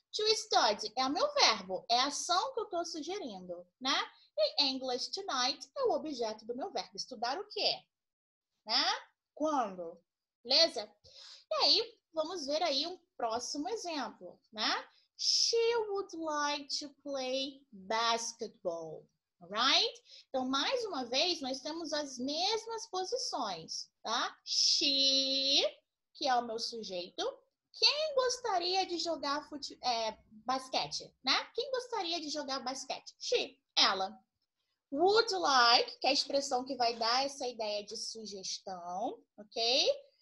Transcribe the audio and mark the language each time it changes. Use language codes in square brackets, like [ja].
[pt] To study é o meu verbo, é a ação que eu estou sugerindo, né? E English tonight é o objeto do meu verbo. Estudar o quê? Né? Quando? Beleza? E aí, vamos ver aí um próximo exemplo, né? [en] She would like to play basketball, alright? [pt] Então, mais uma vez, nós temos as mesmas posições, tá? She, que é o meu sujeito. Quem gostaria de jogar basquete, né? Quem gostaria de jogar basquete? She, ela. Would like, que é a expressão que vai dar essa ideia de sugestão, ok?